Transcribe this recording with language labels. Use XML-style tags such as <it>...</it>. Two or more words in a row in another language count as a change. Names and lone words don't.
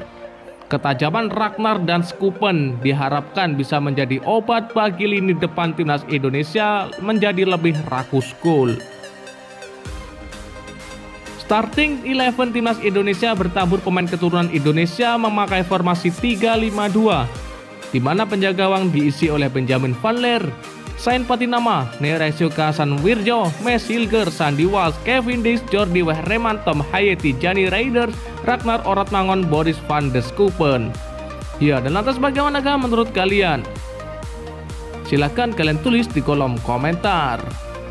<id>Ketajaman Ragnar dan Schuppen diharapkan bisa menjadi obat bagi lini depan timnas Indonesia menjadi lebih rakus gol.</id> <en>Starting Eleven</en> <id>Timnas Indonesia bertabur pemain keturunan Indonesia memakai formasi 3-5-2, di mana penjaga gawang diisi oleh Benjamin Van Leer, Saint Patinama, Naresio Casanwirjo, Mes Hilgers, Sandy Walsh, Kevin Dix, Jordi Wehreman, Tom Haye, Tijani Raiders, Ragnar Oratmangon, Boris van de Schuppen. Ya, dan lantas bagaimanakah menurut kalian? Silahkan kalian tulis di kolom komentar.</id>